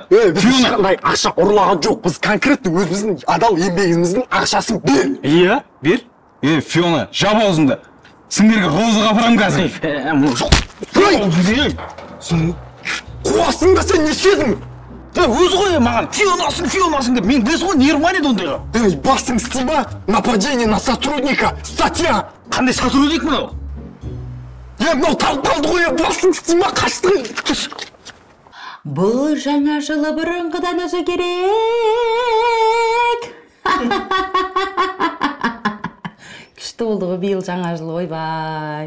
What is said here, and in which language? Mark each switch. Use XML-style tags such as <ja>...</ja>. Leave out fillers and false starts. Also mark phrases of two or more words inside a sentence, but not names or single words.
<kk>Біз ешқандай ақша ұрлаған жоқ. Біз конкретті өзіміздің адал еңбегіміздің ақшасын бер. Иә, бер. Фиона, жап аузыңды. Сендерге розыға апарам қазір. Сен қуасың да сен не істедің? Өзі ғой маған фионасың деп мен білесің ғой, нервманеді ондайға. Басың істей ма?</kk> <ru>Нападение на сотрудника, статья.</ru> <kk>Қандай сотрудник мынау? Мынау талды ғой, басың істей ма? Қашты. Бұл жаңа жылы бұрынғыдан өзі керек. Күшті болды ғой биыл жаңа жыл, ойбай.</kk>